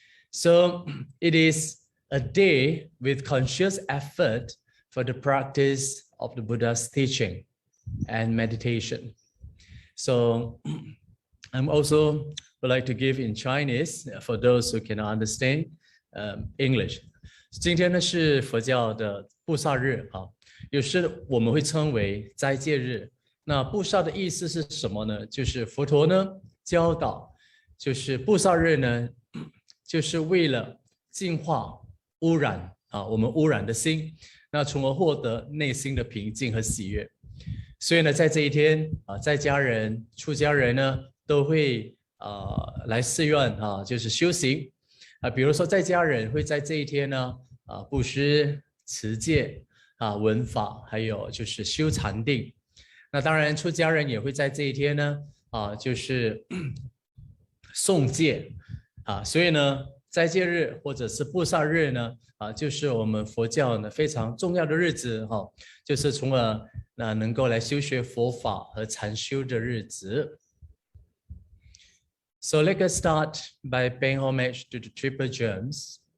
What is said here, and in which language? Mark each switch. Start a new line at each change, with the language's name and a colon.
English: So it is a day with conscious effort for the practice of the Buddha's teaching and meditation. So I'm also would like to give in Chinese for those who cannot understand English.
Chinese: 今天呢是佛教的布萨日啊，有时我们会称为斋戒日。那布萨的意思是什么呢？就是佛陀呢教导，就是布萨日呢，就是为了净化污染我们污染的心，那从而获得内心的平静和喜悦。所以呢，在这一天在家人、出家人呢都会来寺院就是修行比如说在家人会在这一天呢布施、持戒闻法，还有就是修禅定。那当然出家人也会在这一天呢就是诵戒所以呢斋戒日或者是布萨日呢就是我们佛教呢非常重要的日子就是从而能够来修学佛法和禅修的日子。
English: So let us start by paying homage to the triple gems.